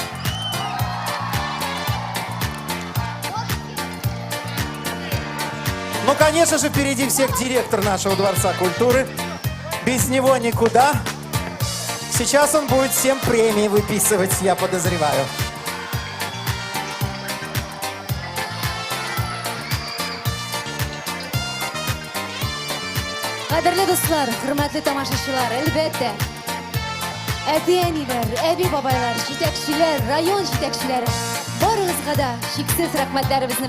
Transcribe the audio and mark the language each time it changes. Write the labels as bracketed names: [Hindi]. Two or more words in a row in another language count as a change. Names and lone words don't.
[Russian] Ну, конечно же, впереди всех директор нашего Дворца культуры. Без него никуда. Сейчас он будет всем премии выписывать, я подозреваю. [Uzbek] Qadrli do'stlar, hurmatli tomoshabinlar, albatta ota-onalar, abi-bobolar, yetakchilar, rayon yetakchilari barig'izga cheksiz rahmatlarimizni bildiramiz.